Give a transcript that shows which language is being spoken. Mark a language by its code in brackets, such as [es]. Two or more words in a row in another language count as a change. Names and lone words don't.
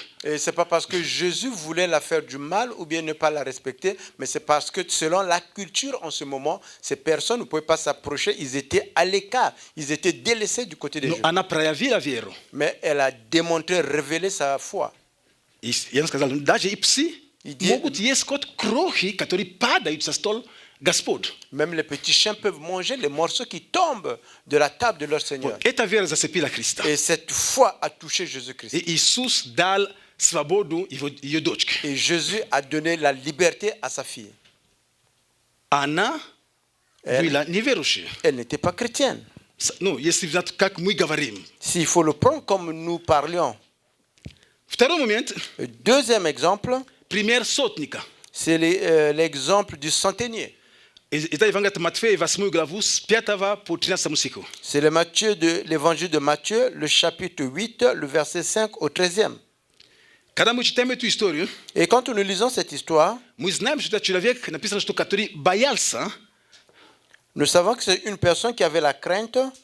[fr] Et c'est pas parce que Jésus voulait la faire du mal ou bien ne pas la respecter, mais c'est parce que selon la culture en ce moment, ces personnes ne pouvaient pas s'approcher, ils étaient à l'écart, ils étaient délaissés du côté des [ru] Но [fr] Juifs. [ru] она проявила веру. [fr] Mais elle a démontré, révélé sa foi. [ru] И я сказал, даже и псы могут есть крохи, которые падают со стола Господь. [fr] Même les petits chiens peuvent manger les morceaux qui tombent de la table de leur Seigneur. [ru] Эта вера зацепила Христа. [fr] Et cette foi a touché Jésus-Christ. [ru] И Иисус дал свободу ее дочке. [fr] Et Jésus a donné la liberté à sa fille. [ru] Она была неверующая. [fr] Elle n'était pas chrétienne. [ru] Если взять, как мы говорим. [fr] S'il faut le prendre comme nous parlions. [ru] Второй момент. [fr] Deuxième exemple. [ru] Пример сотника. [fr] C'est l'exemple du centenier. C'est l'évangile de Matthieu, le chapitre 8, le verset 5 au 13e. Et quand nous lisons cette histoire, nous savons que c'est une personne qui avait la crainte.